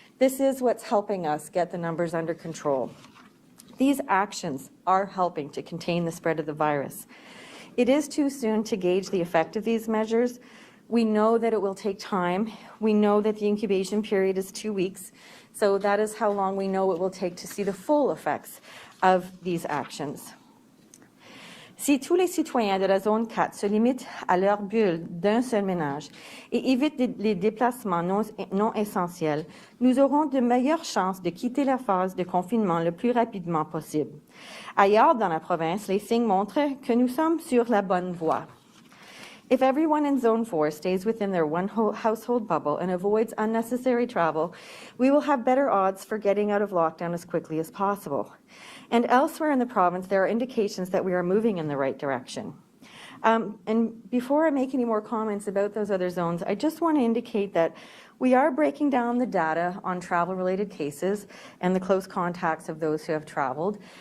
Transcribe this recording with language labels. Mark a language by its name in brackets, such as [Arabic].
[English] This is what's helping us get the numbers under control. These actions are helping to contain the spread of the virus. It is too soon to gauge the effect of these measures. We know that it will take time. We know that the incubation period is 2 weeks, so that is how long we know it will take to see the full effects of these actions. [French] Si tous les citoyens de la zone 4 se limitent à leur bulle d'un seul ménage et évitent les déplacements non essentiels, nous aurons de meilleures chances de quitter la phase de confinement le plus rapidement possible. Ailleurs dans la province, les signes montrent que nous sommes sur la bonne voie. [English] If everyone in Zone 4 stays within their one household bubble and avoids unnecessary travel, we will have better odds for getting out of lockdown as quickly as possible. And elsewhere in the province, there are indications that we are moving in the right direction. And before I make any more comments about those other zones, I just want to indicate that we are breaking down the data on travel-related cases and the close contacts of those who have traveled.